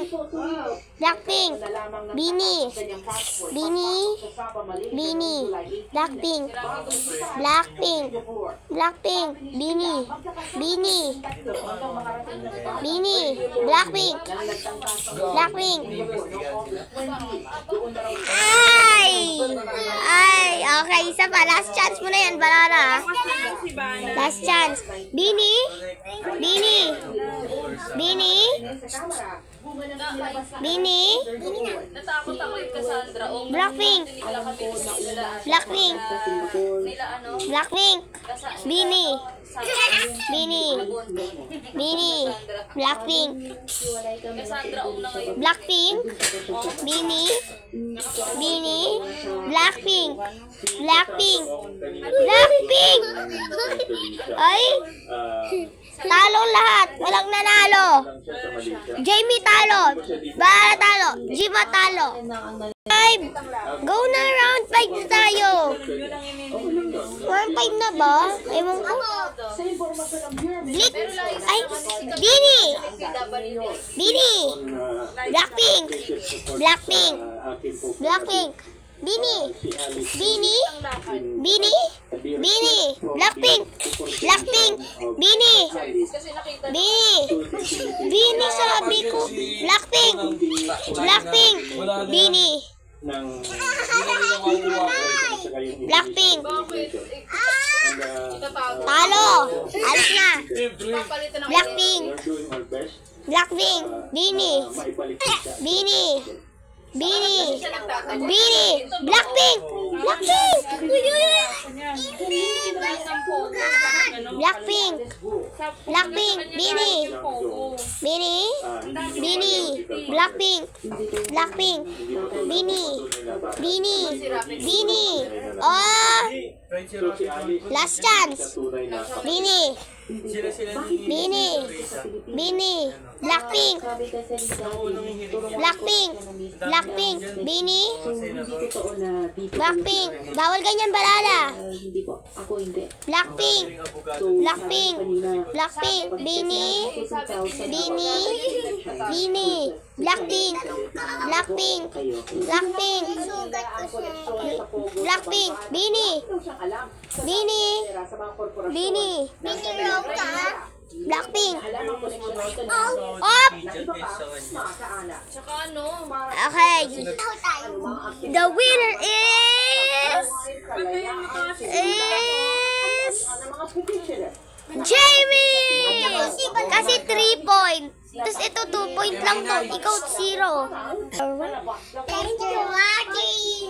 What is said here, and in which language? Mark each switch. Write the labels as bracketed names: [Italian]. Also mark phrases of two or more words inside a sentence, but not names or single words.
[Filipino] Blackpink. Bini. Bini. Bini. Blackpink. Blackpink. Blackpink. Bini. Bini. Bini. Blackpink. Blackpink. Okay, isa pa. [English] Last chance [Filipino] mo na yan, Balala. [English] Last chance. [Filipino] Bini. Bini. Bini. Bini. Natakot ako yung Cassandra. Blackpink. Blackpink. Blackpink. Bini. Bini. Bini. Blackpink. Blackpink. Bini. Bini. Blackpink. Blackpink. Blackpink. Ay. Talo lahat. Walang nanalo. Jamie talo. Balala talo. Jima talo. 5. Go na, round 5 na tayo. Round 5 na ba? Ewan ko. Blick. Ay. Bini. Bini. Blackpink. Blackpink. Blackpink. Bini. Bini. Bini. Bini. Blackpink. Blackpink. Bini. Bini. Bini sabi ko. Blackpink. Blackpink. Bini. Blackpink. Talo. Alis na. Blackpink. Blackpink. Bini. Bini. Bini. Bini. Blackpink. Blackpink! Blackpink! Blackpink! Bini! Bini! Bini! Blackpink! Blackpink! Bini! Bini! Bini! [English] Oh! Last chance! [Filipino] Bini! Bini! Bini! Blackpink! Blackpink! Blackpink! Bini! Blackpink! Bawal ganyan, Balala! Hindi po. Ako hindi. Blackpink! Blackpink! Blackpink! Bini! Bini! Bini! Blackpink! Blackpink! Blackpink! Blackpink! Bini! Bini! Bini! Blackpink! Op! Tsaka ano? [English] Okay. The winner is Jamie! [Filipino] Kasi 3 points. Tapos ito 2 point lang to. Ikaw 0. [English] Thank you for watching.